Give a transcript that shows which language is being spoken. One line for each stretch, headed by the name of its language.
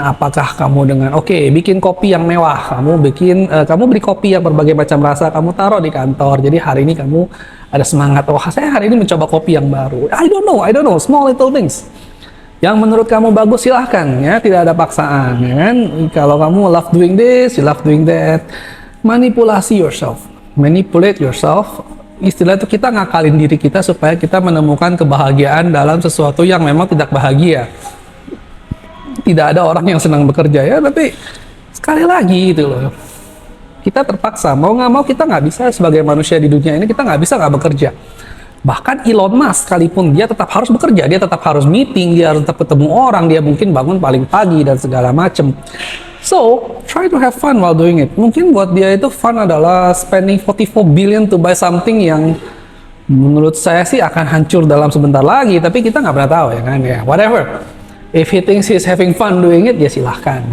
Indonesian: Apakah kamu dengan bikin kopi yang mewah, kamu beli kopi yang berbagai macam rasa, kamu taruh di kantor, jadi hari ini kamu ada semangat, saya hari ini mencoba kopi yang baru.
English: I don't know, small little things
Indonesian: yang menurut kamu bagus, silahkan ya, tidak ada paksaan ya kan. Kalau kamu
English: love doing this, you love doing that. Manipulate yourself,
Indonesian: istilah itu kita ngakalin diri kita supaya kita menemukan kebahagiaan dalam sesuatu yang memang tidak bahagia. Tidak ada orang yang senang bekerja ya, tapi sekali lagi gitu loh, kita terpaksa, mau nggak mau kita nggak bisa sebagai manusia di dunia ini, kita nggak bisa nggak bekerja. Bahkan Elon Musk sekalipun dia tetap harus bekerja, dia tetap harus meeting, dia harus tetap ketemu orang, dia mungkin bangun paling pagi dan segala macem.
English: So, try to have fun while doing it.
Indonesian: Mungkin buat dia itu fun adalah
English: spending 44 billion to buy something
Indonesian: yang menurut saya sih akan hancur dalam sebentar lagi, tapi kita nggak pernah tahu ya kan ya.
English: Whatever. If he thinks he's having fun doing it,
Indonesian: ya silahkan.